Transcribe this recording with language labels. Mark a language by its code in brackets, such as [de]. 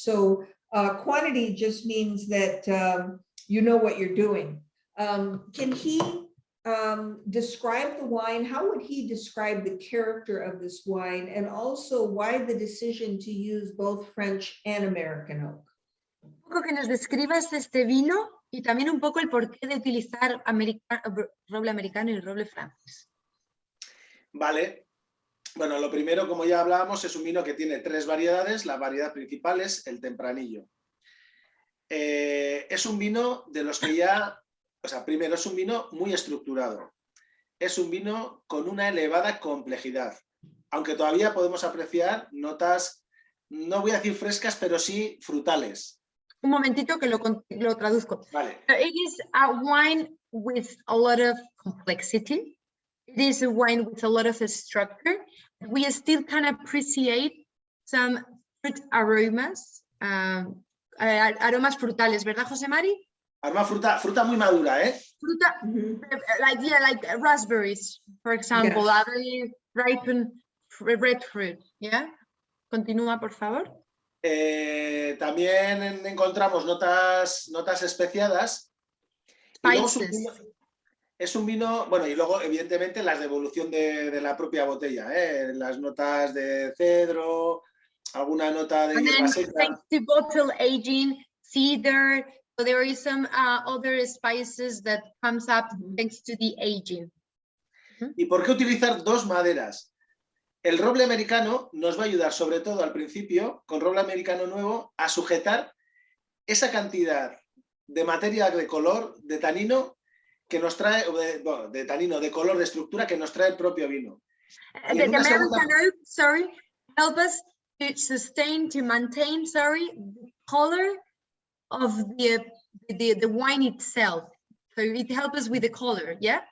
[en] So quantity just means that you know what you're doing. Can he describe the wine? How would he describe the character of this wine, and also why the decision to use both French and American oak? [es] Un poco que nos describas este vino y también un poco el porqué de utilizar roble americano y roble francés. Vale. Bueno, lo primero, como ya hablábamos, es un vino que tiene 3 variedades. La variedad principal es el tempranillo. Es un vino de los que ya, o sea, primero es un vino muy estructurado. Es un vino con una elevada complejidad, aunque todavía podemos apreciar notas, no voy a decir frescas, pero sí frutales. Un momentito que lo traduzco. Vale. [en] It is a wine with a lot of complexity. It is a wine with a lot of structure. We still can appreciate some fruit aromas, [es] aromas frutales, ¿verdad, José Mari? Aroma fruta muy madura, ¿eh? [en] Fruta, like raspberries, for example, Yes. a very ripened red fruit, ¿ya? [es] Continúa, por favor. También encontramos notas especiadas. Y luego es un vino, bueno, y luego evidentemente las de evolución de la propia botella, las notas de cedro, alguna nota de hierba seca. [en] Thanks to bottle aging, cedar, so there is some other spices that comes up thanks to the aging. [es] ¿Y por qué utilizar 2 maderas? El roble americano nos va a ayudar, sobre todo al principio, con roble americano nuevo, a sujetar esa cantidad de materia de color, de tanino, que nos trae, bueno, de tanino, de color, de estructura que nos trae el propio vino. [en] The American oak, sorry, help us to sustain, to maintain, sorry, the color of the wine itself. So it helps us with the color, yeah?